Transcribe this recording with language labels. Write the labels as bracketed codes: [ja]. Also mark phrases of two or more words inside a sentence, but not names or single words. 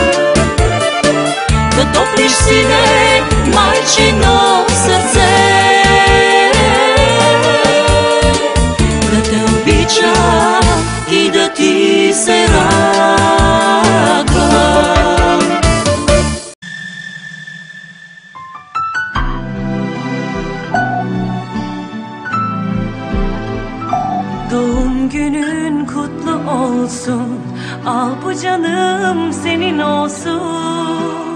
[bg] Да топлиш, сине, майчино сърце, да те обичам и да ти се радвам. [tr] Doğum günün kutlu olsun, al bu canım senin olsun.